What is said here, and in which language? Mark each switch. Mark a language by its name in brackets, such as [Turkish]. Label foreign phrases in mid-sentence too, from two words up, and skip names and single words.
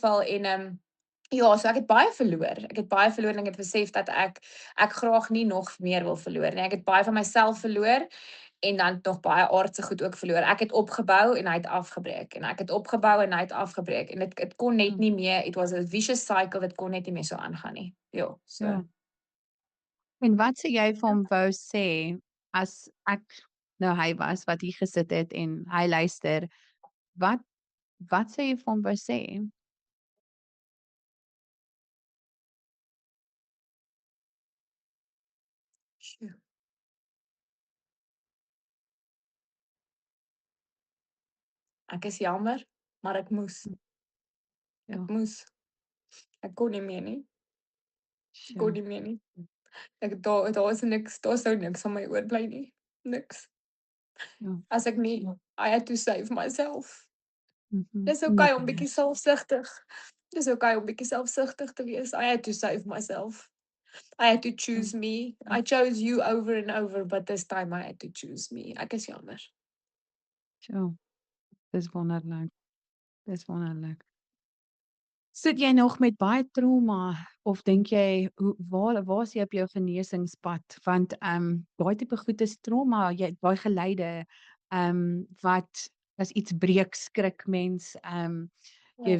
[Afrikaans] In elk geval en Ja, so ek het baie verloor. Ek het baie verloor en ek het besef dat ek graag nie nog meer wil verloor nie. Ek het baie van myself verloor en dan nog baie aardse goed ook verloor. Ek het opgebou en hy het afgebreek en ek het opgebou en hy het afgebreek en dit kon net Ja, nie meer, [English] it was a vicious cycle, [Afrikaans] dit kon net nie meer so aangaan nie. Ja, so. ja. En wat sê jy vir hom wou sê as ek nou hy was wat hier gesit het en hy luister, wat wat sê jy vir hom wou sê? Sjoe. Ek is jammer, maar ek moes. Hm, Ek ja, moes. Ek kon nie meer nie. Ek kon sjoe, nie meer nie. Daar is niks, daar sou niks van my oorbly nie. Niks. ja, As ek nie [English] I had to save myself. [Afrikaans] Dis okay om nee, bietjie selfsugtig. Dis okay om bietjie selfsugtig te wees. [English] I had to save myself. I had to hm, choose me. I chose you over and over, but this time I had to choose me. [Afrikaans] Ek is jammer. sjoe, dis wonderlik, dis wonderlik. Sit jy nog met baie trauma of dink jy waar is jy op jou genesingspad? Want, daai tipe goed is trauma, jy daai geluide, wat as iets breek skrik mens, jy